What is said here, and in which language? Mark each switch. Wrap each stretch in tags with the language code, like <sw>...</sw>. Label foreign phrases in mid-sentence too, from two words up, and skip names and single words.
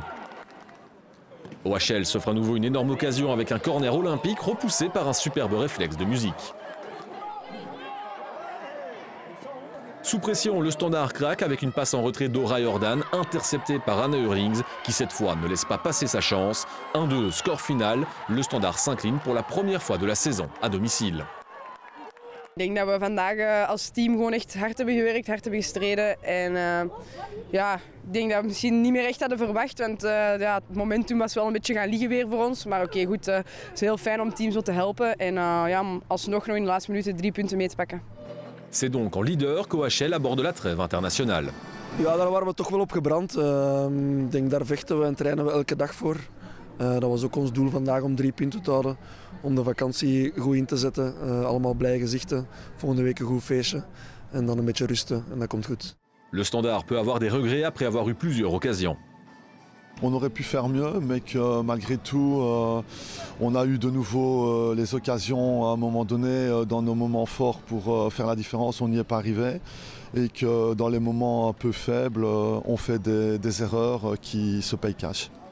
<fr>OHL s'offre à nouveau une énorme occasion avec un corner olympique repoussé par un superbe réflexe de Music. Sous pression, le Standard craque avec une passe en retrait d'Ora Jordan, interceptée par Anna Hurlings, qui cette fois ne laisse pas passer sa chance. 1-2, score final. Le Standard s'incline pour la première fois de la saison à domicile.</fr> <nl>Ik denk dat we vandaag als team gewoon echt hard hebben gewerkt, hard hebben gestreden. En ja, ik denk dat we misschien niet meer echt hadden verwacht, want ja, het momentum was wel een beetje gaan liggen weer voor ons. Maar oké, goed, het is heel fijn om het team zo te helpen en ja, om alsnog nog in de laatste minuten 3 punten mee te pakken.</nl> <fr>C'est donc en leader qu'OHL aborde la trêve internationale.</fr> <nl>Ja, daar waren we toch wel op gebrand. Ik denk daar vechten we en trainen we elke dag voor. Dat was ook ons doel vandaag om 3 punten te houden. Om de vakantie goed in te zetten. Allemaal blije gezichten. Volgende week een goed feestje. En dan een beetje rusten en dat komt goed.</nl> <fr>Le Standard peut avoir des regrets après avoir eu plusieurs occasions. On aurait pu faire mieux, mais que malgré tout, on a eu de nouveau les occasions à un moment donné, dans nos moments forts pour faire la différence, on n'y est pas arrivé. Et que dans les moments un peu faibles, on fait des erreurs qui se payent cash.</fr>